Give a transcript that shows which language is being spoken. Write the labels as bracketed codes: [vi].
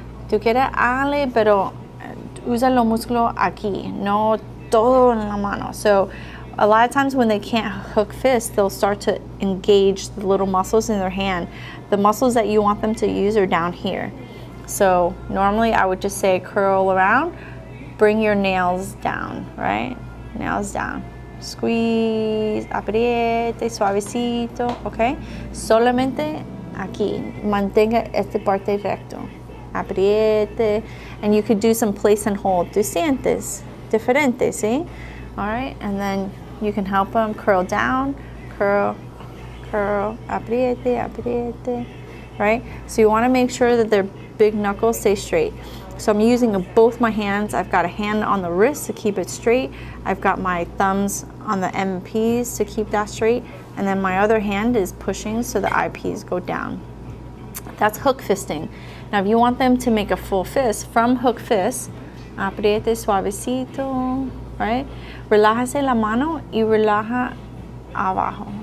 [es] Tú quieres hágale, pero usa los músculos aquí, no todo en la mano. [en] So, a lot of times when they can't hook fists, they'll start to engage the little muscles in their hand. The muscles that you want them to use are down here. So, normally I would just say curl around. Bring your nails down, right? Nails down. Squeeze, [es] apriete, suavecito, [en] okay? [es] Solamente aquí. Mantenga esta parte recto. Apriete. [en] And you could do some place and hold. [es] Tú sientes diferente, [en] see? All right, and then you can help them curl down, curl, curl, [es] apriete, apriete, [en] right? So you wanna make sure that their big knuckles stay straight. So I'm using both my hands. I've got a hand on the wrist to keep it straight. I've got my thumbs on the MPs to keep that straight. And then my other hand is pushing so the IPs go down. That's hook fisting. Now if you want them to make a full fist, from hook fist, [es] apriete suavecito, [en] right? [es] Relájase la mano y relaja abajo.